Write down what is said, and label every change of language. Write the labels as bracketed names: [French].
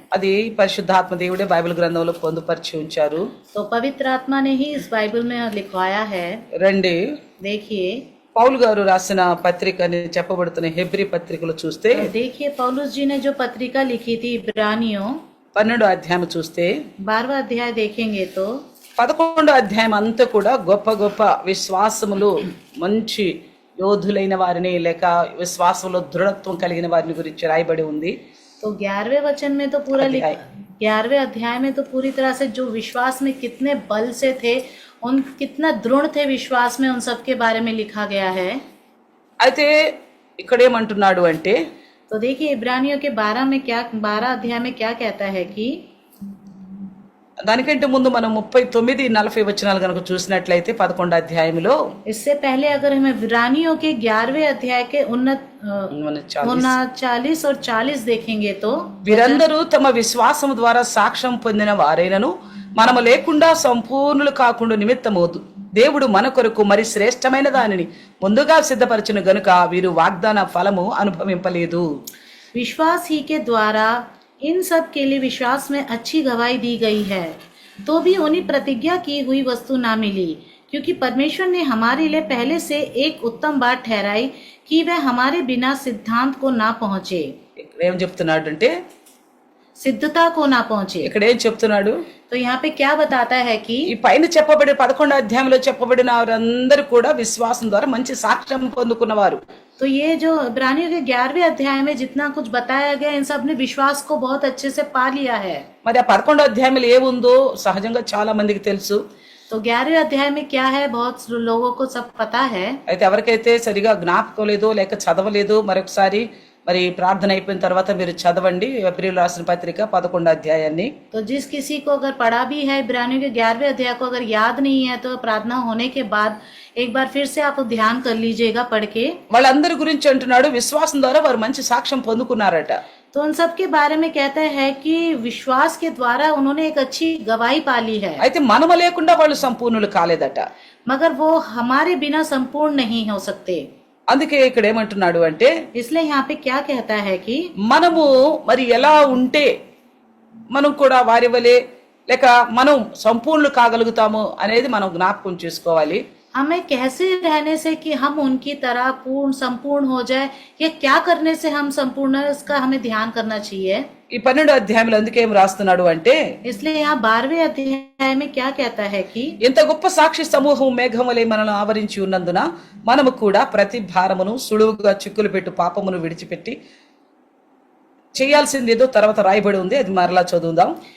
[Telugu] అది పరిశుద్ధాత్మ దేవుడే బైబిల్ గ్రంథంలో పొందుపరిచి ఉంచారు. [Hindi] तो पवित्र आत्मा ने ही इस बाइबल में लिखवाया है। [Telugu] రండి, [Hindi] देखिए [Telugu] పౌలు గారు రాసిన పత్రిక అని చెప్పబడుతున్న హెబ్రీ పత్రికలు చూస్తే, [Hindi] देखिए पौलुस जी ने जो पत्रिका लिखी थी इब्रानियों [Telugu] 12వ అధ్యాయం చూస్తే, [Hindi] 12वां अध्याय देखेंगे तो [Telugu] 11వ అధ్యాయం అంతా కూడా గొప్ప గొప్ప విశ్వాసములు, మంచి యోధులైన వారిని లేక విశ్వాసంలో దృఢత్వం కలిగిన వారిని గురించి రాయబడి ఉంది. [Hindi] तो 11वें वचन में तो पूरा 11वें अध्याय में तो पूरी तरह से जो विश्वास में कितने बल से थे, उन कितना दृढ़ थे विश्वास में, उन सब के बारे में लिखा गया है। [Telugu] అయితే ఇక్కడ ఏమంటున్నాడు అంటే, [Hindi] तो देखिए इब्रानियों के 12 अध्याय में क्या कहता है कि, [Telugu] దానికంటే ముందు మనం 39-40 వచనాలు కనుక చూసినట్లయితే 11వ అధ్యాయంలో, [Hindi] इससे पहले अगर हम इब्रानियों के 11वें अध्याय के 39 और 40 देखेंगे तो, [Telugu] వీరందరూ తమ విశ్వాసము ద్వారా సాక్ష్యం పొందిన వారైనను మనము లేకుండా సంపూర్ణులు కాకుండా నిమిత్తమవుతూ దేవుడు మన కొరకు మరి శ్రేష్టమైన దానిని ముందుగా సిద్ధపరచును గనుక వీరు వాగ్దాన ఫలము అనుభవింపలేదు. [Hindi] विश्वास ही के द्वारा इन सब के लिए विश्वास में अच्छी गवाही दी गई है, तो भी उन्हें प्रतिज्ञा की हुई वस्तु ना मिली, क्योंकि परमेश्वर ने हमारे लिए पहले से एक उत्तम बात ठहराई कि वह हमारे बिना सिद्धांत को ना पहुंचे, [Telugu] ఇక్కడ ఏం చెప్తున్నాడు అంటే, [Hindi] सिद्धता को ना पहुंचे। [Telugu] ఇక్కడ ఏం చెప్తున్నాడు, [Hindi] तो यहाँ पे क्या बताता है कि [Telugu] ఈ పైన చెప్పబడి 11వ అధ్యాయంలో చెప్పబడిన వారందరూ కూడా విశ్వాసం ద్వారా మంచి సాక్ష్యం పొందుకున్నవారు. [Hindi] तो ये जो इब्रानियों के 11वें अध्याय में जितना कुछ बताया गया, इन सब ने विश्वास को बहुत अच्छे से पा लिया है। [Telugu] మరి ఆ 11వ అధ్యాయంలో ఏముందో సహజంగా చాలా మందికి తెలుసు. [Hindi] तो 11वें अध्याय में क्या है बहुत लोगों को सब पता है। [Telugu] అయితే ఎవరికైతే సరిగా జ్ఞాపకం లేదో లేక చదవలేదో మరొకసారి మరి ప్రార్థన అయిపోయిన తర్వాత మీరు చదవండి ఏప్రిల్ రాసిన పత్రిక 11వ అధ్యాయాన్ని. [Hindi] तो जिस किसी को अगर पढ़ा भी है इब्रानियों के 11वें अध्याय को अगर याद नहीं है, तो प्रार्थना होने के बाद एक बार फिर से आप ध्यान कर लीजिएगा पढ़ के। [Telugu] వాళ్ళందరి గురించి అంటున్నాడు, విశ్వాసం ద్వారా వారు మంచి సాక్ష్యం పొందుకున్నారట. [Hindi] तो उन सब के बारे में कहते हैं कि विश्वास के द्वारा उन्होंने एक अच्छी गवाही पाली है, [Telugu] అయితే మనము లేకుండా వాళ్ళు సంపూర్ణులు కాలేదట. [Hindi] मगर वो हमारे बिना संपूर्ण नहीं हो सकते। [Telugu] అందుకే ఇక్కడ ఏమంటున్నాడు అంటే, [Hindi] इसलिए यहाँ पे क्या कहता है कि [Telugu] మనము మరి ఎలా ఉంటే మనం కూడా వారి వలె లేక మనం సంపూర్ణులు కాగలుగుతాము అనేది మనం జ్ఞాపకం చేసుకోవాలి. [Hindi] हमें कैसे रहने से कि हम उनकी तरह संपूर्ण हो जाए, या क्या करने से हम संपूर्ण है, इसका हमें ध्यान करना चाहिए। [Telugu] ఈ 12వ అధ్యాయంలో అందుకే ఏం రాస్తున్నాడు అంటే, [Hindi] इसलिए यहाँ 12वें अध्याय में क्या कहता है कि [Telugu] ఇంత గొప్ప సాక్షి సమూహం మేఘం వలె మనల్ని ఆవరించి ఉన్నందున మనము కూడా ప్రతి భారమును సులువుగా చిక్కులు పెట్టు పాపమును విడిచిపెట్టి చేయాల్సింది ఏదో తర్వాత రాయబడి ఉంది, అది మరలా చదువుదాం.